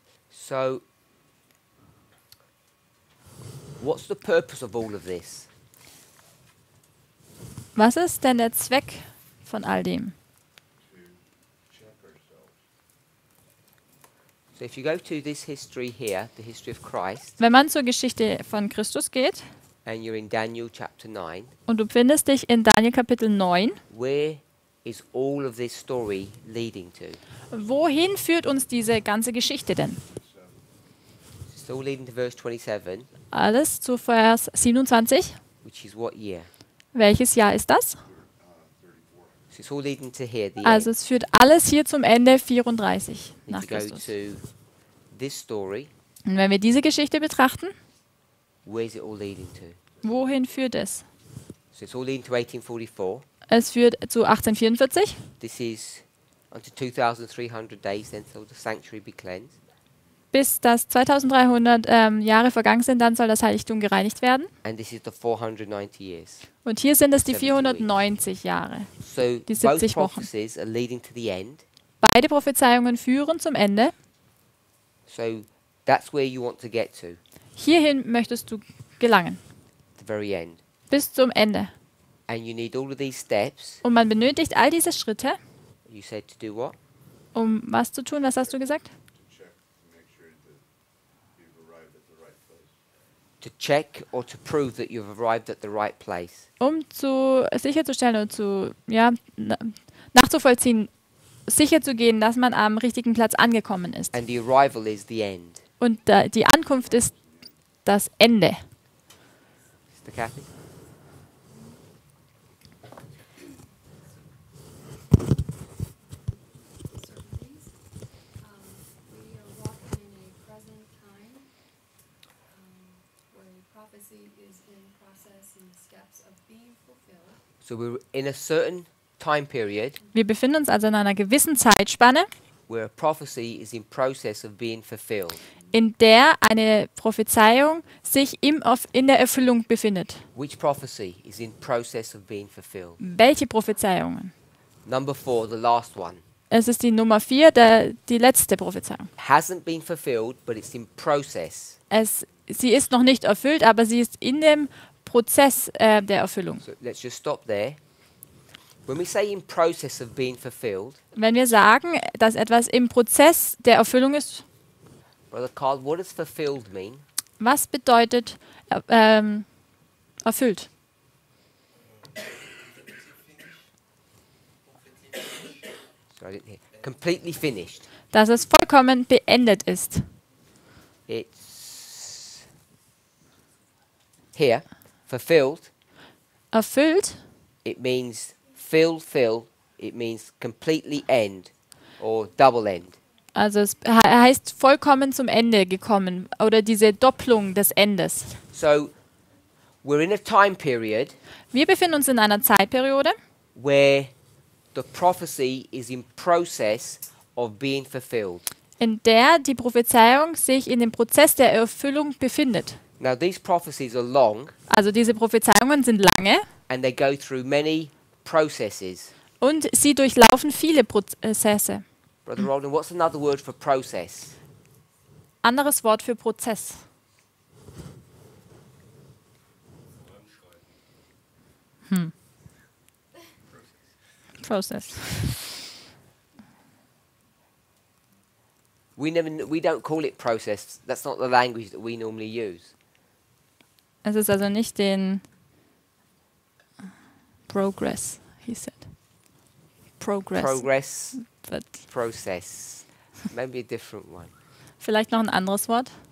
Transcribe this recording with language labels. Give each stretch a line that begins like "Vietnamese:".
English: So what's the purpose of all of this?
German: Was ist denn der Zweck von all dem?
English: To check ourselves. So if you go to this history here, the history of Christ,
German: Wenn man zur Geschichte von Christus geht
English: and you're in Daniel chapter 9,
German: und du findest dich in Daniel Kapitel 9,
English: where is all of this story leading to?
German: wohin führt uns diese ganze Geschichte denn?
English: It's all leading to verse 27,
German: Alles zu Vers 27,
English: which is what year?
German: Welches Jahr ist das?
English: 34. So it's all leading to here, the
German: Also
English: end.
German: es führt alles hier zum Ende 34
English: Need
German: nach
English: to go
German: Christus.
English: to this story.
German: Und wenn wir diese Geschichte betrachten,
English: Where's it all leading to?
German: wohin führt es?
English: So it's all leading to 1844.
German: Es führt zu 1844.
English: This is unto 2,300 days, then shall the sanctuary be cleansed.
German: Bis das 2300 Jahre vergangen sind, dann soll das Heiligtum gereinigt werden.
English: And this is the 490 years.
German: Und hier sind es die 70 490 Jahre.
English: So
German: Die
English: both
German: 70 Wochen.
English: prophecies are leading to the end.
German: Beide Prophezeiungen führen zum Ende.
English: So that's where you want to get to,
German: Hierhin möchtest du gelangen,
English: the very end.
German: bis zum Ende.
English: And you need all of these steps.
German: Und man benötigt all diese Schritte,
English: You said to do what?
German: um was zu tun? Was hast du gesagt?
English: To check to make sure that you've arrived at the right place. To check or to prove that you've arrived at the right place.
German: Um sicherzustellen und nachzuvollziehen, sicherzugehen, dass man am richtigen Platz angekommen ist.
English: And the arrival is the end.
German: Und die Ankunft ist das Ende.
English: Mr. Kathy? certainties. We are walking in a present time where prophecy is in process and steps of being fulfilled. So we're in a certain time period
German: Wir befinden uns also in einer gewissen Zeitspanne,
English: where a prophecy is in process of being fulfilled.
German: in der eine Prophezeiung sich in der Erfüllung befindet.
English: Which prophecy is in process of being fulfilled?
German: Welche Prophezeiungen?
English: Number 4, the last one.
German: Es ist die Nummer 4, die letzte Prophezeiung.
English: Hasn't been fulfilled, but it's in process.
German: Sie ist noch nicht erfüllt, aber sie ist in dem Prozess der Erfüllung.
English: So let's just stop there. When we say in process of being fulfilled,
German: Wenn wir sagen, dass etwas im Prozess der Erfüllung ist,
English: Brother Carl, what does fulfilled mean?
German: was bedeutet erfüllt?
English: So I didn't hear. Completely finished.
German: Dass es vollkommen beendet ist.
English: It's here. Fulfilled.
German: Erfüllt,
English: It means fill. It means completely end or double end.
German: also es heißt vollkommen zum Ende gekommen oder diese Doppelung des Endes.
English: So we're in a time period
German: Wir befinden uns in einer Zeitperiode,
English: where the prophecy is in process of being fulfilled.
German: in der die Prophezeiung sich in dem Prozess der Erfüllung befindet.
English: Now these prophecies are long
German: Also diese Prophezeiungen sind lange
English: and they go through many processes.
German: und sie durchlaufen viele Prozesse.
English: Brother Roland, what's another word for process?
German: Anderes Wort für Prozess.
English: Process. We don't call it process. That's not the language that we normally use.
German: Es ist also nicht den Progress,
English: he said. Progress. But Process. Maybe a different one.
German: vielleicht noch ein anderes Wort.